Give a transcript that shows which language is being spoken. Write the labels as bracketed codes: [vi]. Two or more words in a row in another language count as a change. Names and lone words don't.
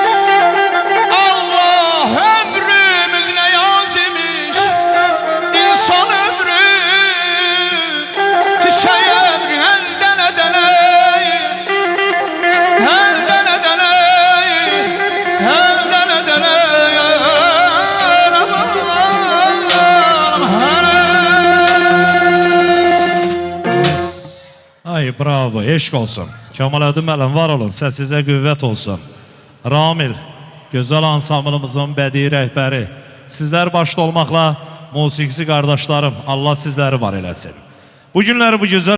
[az] Allah ömrümüz ne yazıymış, insan ömrü, çiçeği ömrü elden edeleyim, elden edeleyim, elden edeleyim. Ay bravo, eşq olsun. Kemaləddin müəllim var olun, səsinizə qüvvət olsun. Ramil, gözəl ansamblımızın bədii rəhbəri. Sizlər başda olmaqla musiqisi qardaşlarım, Allah sizləri var eləsin. Bu günləri bu gözəl